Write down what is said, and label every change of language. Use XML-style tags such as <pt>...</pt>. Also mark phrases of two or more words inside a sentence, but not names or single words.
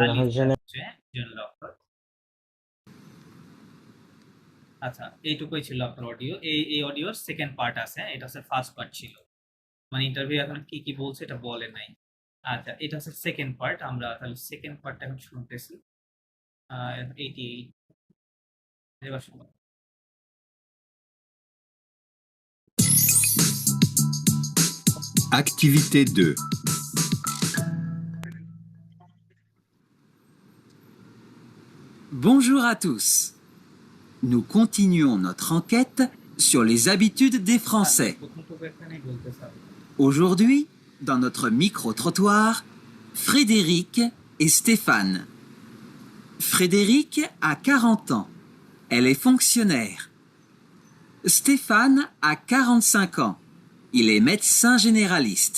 <en>general doctor.</en> <bn>আচ্ছা, এইটুকুই ছিল আপনার অডিও। এই অডিওর</bn> <en>second part</en> <bn>আছে, এটা হচ্ছে</bn> <en>first part</en> <bn>ছিল। মানে ইন্টারভিউ এখন কি কি বলছে এটা বলে নাই। আচ্ছা, এটা হচ্ছে</bn> <en>second part.</en> <bn>আমরা তাহলে সেকেন্ড পার্টটা এখন শুনতেছি। 88 এবার শুনুন।</bn> <fr>Activité 2. Bonjour à tous. Nous continuons notre enquête sur les habitudes des Français.</fr> <bn>প্রথমটুকু এখানেই বলতেছে।</bn> <fr>Aujourd'hui, dans notre micro-trottoir, Frédéric et Stéphane. Frédéric a 40 ans. Elle est fonctionnaire. Stéphane a 45 ans. Il est médecin généraliste.</fr>